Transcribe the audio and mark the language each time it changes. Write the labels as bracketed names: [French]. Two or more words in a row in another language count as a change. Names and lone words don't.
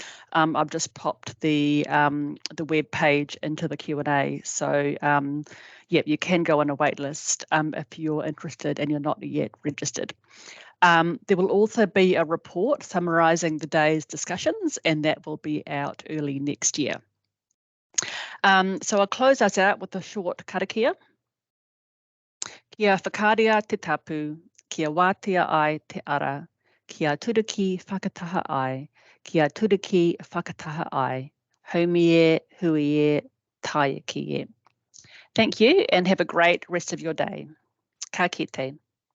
[English] I've just popped the web page into the Q&A, so yeah, you can go on a wait list if you're interested and you're not yet registered. There will also be a report summarising the day's discussions, and that will be out early next year. So I'll close us out with a short karakia. [Māori] Kia whakaria te tapu, kia wātea ai te ara, kia turiki whakataha ai, kia turiki whakataha ai, haumi e, hui e, taia ki e. [English] Thank you and have a great rest of your day. [Māori] Ka kite.